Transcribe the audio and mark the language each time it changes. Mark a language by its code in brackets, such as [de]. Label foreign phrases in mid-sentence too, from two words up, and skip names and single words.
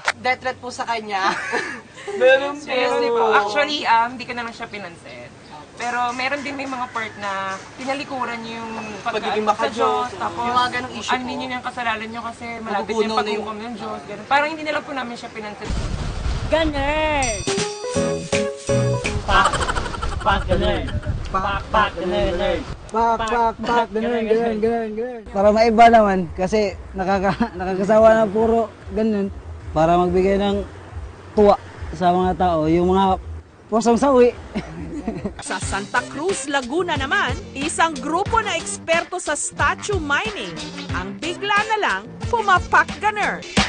[en] Death threat [tl] po sa kanya. Meron po. Seriously po. Actually, hindi ko naman siya pinansin. Pero meron din may mga part na pinalikuran niyo yung Pagiging sa Diyos. maka-Diyos. Tapos, Yung mga ganong issue ano po. niyo yung kasalanan niyo kasi malapit Magugunaw yung na yung- paghukom ng Diyos. Ganun. Parang hindi nila po namin siya pinansin. Gunner! Pak! Pak gunner! Pak! Pak gunner! Pak, ganun. Para maiba naman, kasi nakakasawa na puro ganun. Para magbigay ng tuwa sa mga tao, yung mga pusong sawi. Sa Santa Cruz, Laguna naman, isang grupo na eksperto sa [en] statue mining [tl] ang bigla na lang pumapak gunner.